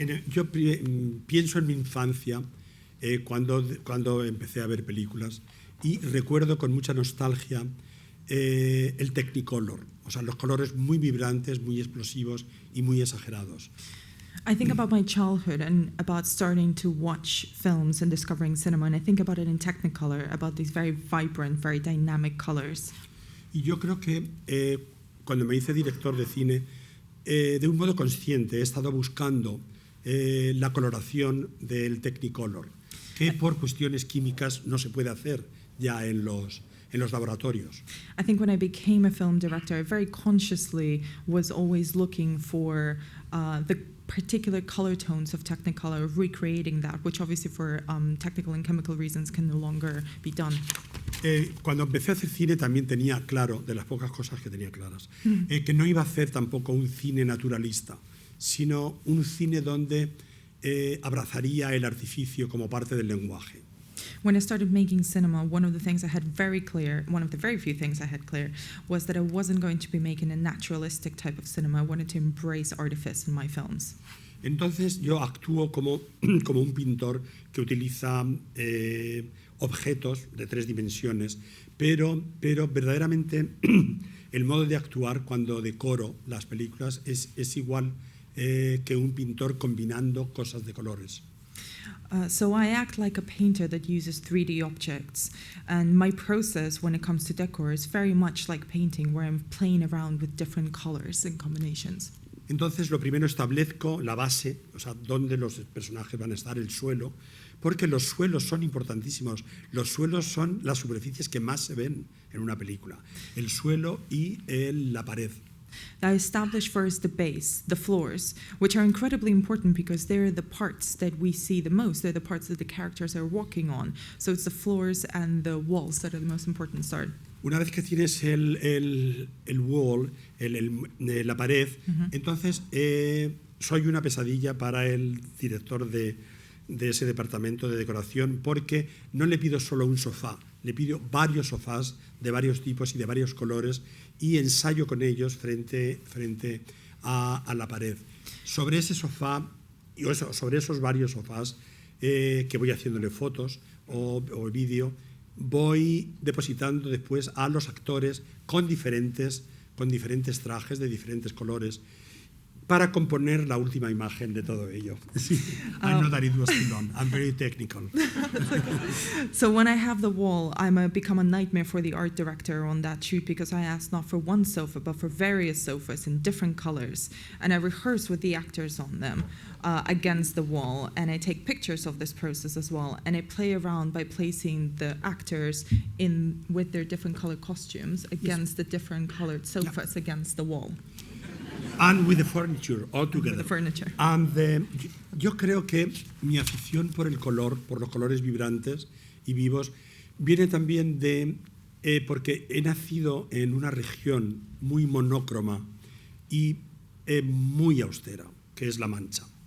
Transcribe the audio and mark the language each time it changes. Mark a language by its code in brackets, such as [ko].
[es] Yo pienso en mi infancia cuando empecé a ver películas y recuerdo con mucha nostalgia el Technicolor, o sea, los colores muy vibrantes, muy explosivos y muy exagerados. [en] I think about my childhood and about starting to watch films and discovering cinema, and I think about it in Technicolor, about these very vibrant, very dynamic colors. [es] Y yo creo que cuando me hice director de cine, de un modo consciente he estado buscando la coloración del Technicolor, que por cuestiones químicas no se puede hacer ya en los laboratorios. [en] I think when I became a film director, I very consciously was always looking for the particular color tones of Technicolor, recreating that, which obviously for technical and chemical reasons can no longer be done. [es] Cuando empecé a hacer cine también tenía claro, de las pocas cosas que tenía claras, que no iba a hacer tampoco un cine naturalista, sino un cine donde abrazaría el artificio como parte del lenguaje. [en] When I started making cinema, one of the things I had very clear, one of the very few things I had clear, was that I wasn't going to be making a naturalistic type of cinema. I wanted to embrace artifice in my films. [es] Entonces yo actúo como un pintor que utiliza objetos de 3 dimensiones, pero verdaderamente el modo de actuar cuando decoro las películas es igual que un pintor combinando cosas de colores. [en] So I act like a painter that uses 3D objects, and my process when it comes to decor is very much like painting, where I'm playing around with different colors and combinations. [es] Entonces lo primero establezco la base, o sea, dónde los personajes van a estar, el suelo, porque los suelos son importantísimos. Los suelos son las superficies que más se ven en una película, el suelo y la pared. [en] I establish first the base, the floors, which are incredibly important because they're the parts that we see the most. They're the parts that the characters are walking on. So it's the floors and the walls that are the most important start. [es] Una vez que tienes el wall, la pared, entonces soy una pesadilla para el director de ese departamento de decoración porque no le pido solo un sofá, le pido varios sofás de varios tipos y de varios colores y ensayo con ellos frente a la pared. Sobre ese sofá, sobre esos varios sofás que voy haciéndole fotos o vídeo, voy depositando después a los actores con diferentes trajes de diferentes colores para componer la última imagen de todo ello. [en] I know that it was too long. I'm very technical. So when I have the wall, become a nightmare for the art director on that shoot because I ask not for one sofa, but for various sofas in different colors. And I rehearse with the actors on them against the wall. And I take pictures of this process as well. And I play around by placing the actors with their different colored costumes against the different colored sofas against the wall. And with the furniture all together. With the furniture. And [es] yo creo que mi afición por el color, por los colores vibrantes y vivos, viene también porque he nacido en una región muy monócroma y muy austera, que es La Mancha.